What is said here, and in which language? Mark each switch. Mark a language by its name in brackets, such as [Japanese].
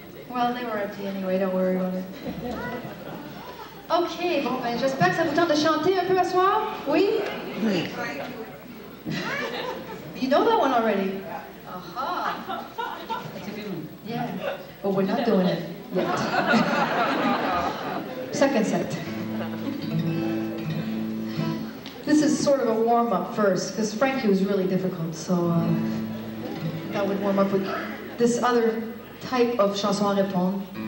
[English] Well, they were empty anyway, don't worry about it. [French] Ok, bon, ben, j'espère que ça vous tente de chanter un peu à soir. Oui? [English] You know that one already? Aha! That's a good one. Yeah, but we're not doing it yet. Second set. This is sort of a warm-up first, because Frankie was really difficult, so that would warm up with this other type of chanson à répondre.